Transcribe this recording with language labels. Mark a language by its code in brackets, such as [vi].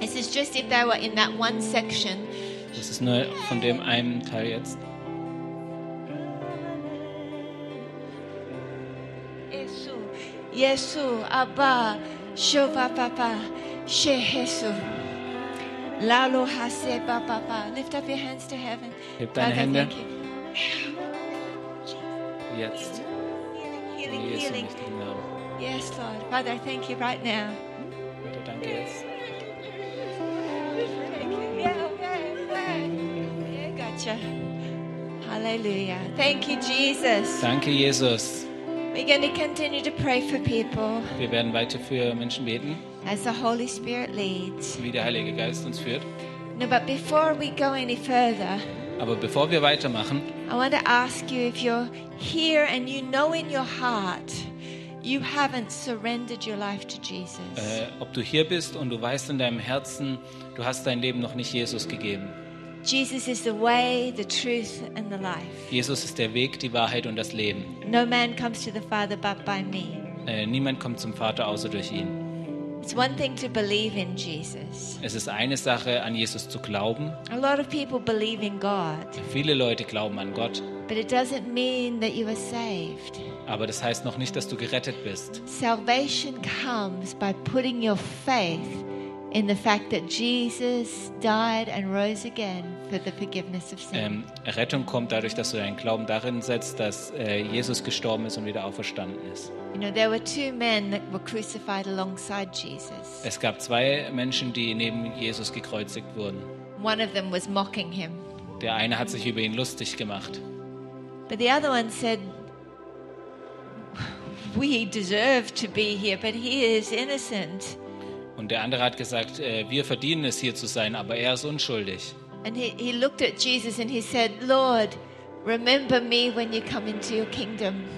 [en] This is just if they were in that one section. [de] Das ist nur von dem einen Teil jetzt. Jesus, Abba. Shova papa, she Jesus. Lalo hase papa papa. [en] Lift up your hands to heaven. [de] Heb deine Hände. Jetzt. [en] Healing. Yes, Lord. Father, thank you right now. [de] Bitte danke jetzt. [en] Thank you. Yeah, okay. Yeah, gotcha. Hallelujah. Hallelujah. Thank you, Jesus. [de] Danke, Jesus. [en] We're going to continue to pray for people. [de] Wir werden weiter für Menschen beten. [en] As the Holy Spirit leads. [de] Wie der Heilige Geist uns führt. [en] No, but before we go any further. [de] Aber bevor wir weitermachen. [en] I want to ask you if you're here and you know in your heart you haven't surrendered your life to Jesus. [de] Ob du hier bist und du weißt in deinem Herzen, du hast dein Leben noch nicht Jesus gegeben. [en] Jesus is the way, the truth and the life. [de] Jesus ist der Weg, die Wahrheit und das Leben. [en] No man comes to the Father but by me. [de] Niemand kommt zum Vater außer durch ihn. [en] It's one thing to believe in Jesus. [de] Es ist eine Sache, an Jesus zu glauben. [en] A lot of people believe in God. [de] Viele Leute glauben an Gott. [en] But it doesn't mean that you are saved. [de] Aber das heißt noch nicht, dass du gerettet bist. [en] Salvation comes by putting your faith in the fact that Jesus died and rose again for the forgiveness of sin. [de] Rettung kommt dadurch, dass du deinen Glauben darin setzt, dass Jesus gestorben ist und wieder auferstanden ist. [en] You know, there were two men that were crucified alongside Jesus. [de] Es gab zwei Menschen, die neben Jesus gekreuzigt wurden. [en] One of them was mocking him. [de] Der eine hat sich über ihn lustig gemacht. [en] But the other one said, "We deserve to be here, but he is innocent." [de] Und der andere hat gesagt, wir verdienen es hier zu sein, aber er ist unschuldig. [en] And he looked at Jesus and he said, "Lord, remember me when you come into your kingdom."